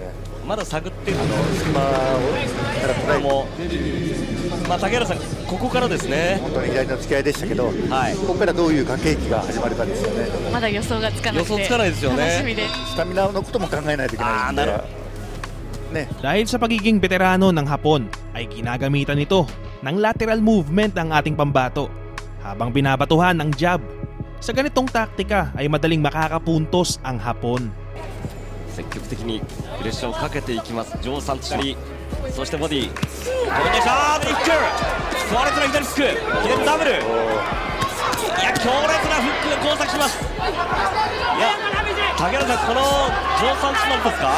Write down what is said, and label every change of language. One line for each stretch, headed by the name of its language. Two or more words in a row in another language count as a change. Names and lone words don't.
Japanese: まだ探っている隙間をからトライも、竹原さん、ここからですね。本当に左の突き合いでしたけど、はい、ここからどういう駆け引きが始まるかですよね。まだ予想がつかなくて予想つかないですよね。楽しみです。スタミナのことも考えないといけないんで。ね。
Filipino: Dahil sa pagiging veterano ng Hapon, ay ginagamitan nito ng
English: lateral movement
Filipino: ang ating pambato habang binabatuhan ng jab. Sa ganitong taktika ay madaling makakapuntos ang Hapon.
Japanese: 積極的にプレッシャーをかけていきますジョー・サントシャ、そしてボディ、これでシャーブにフック、スワレスの左フック、左ダブル、 いや強烈なフックが交錯します。いや竹原さん、このジョー・サンチマンですか？